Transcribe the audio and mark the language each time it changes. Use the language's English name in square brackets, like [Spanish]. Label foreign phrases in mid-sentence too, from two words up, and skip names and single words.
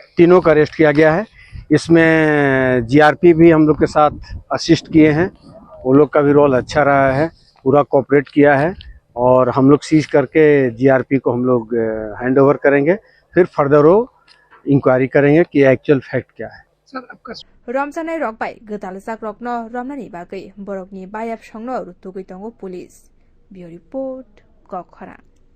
[Hindi] तीनों का अरेस्ट किया गया है। इसमें GRP भी हम लोग के साथ असिस्ट किए हैं, वो लोग का भी रोल अच्छा रहा है, पूरा कोऑपरेट किया है और हम लोग सीज करके GRP को हम लोग [English] hand over [Hindi] करेंगे, फिर फर्दर वो इंक्वायरी करेंगे कि [English] actual fact [Hindi] क्या है। सर आपका [Bodo] रमजानाय रकबाय गोतालसाक रकनो रमनानि बागै बरकनि बायाब संनो रुतुगै दंगो पुलिस। बियो रिपोर्ट गखरा।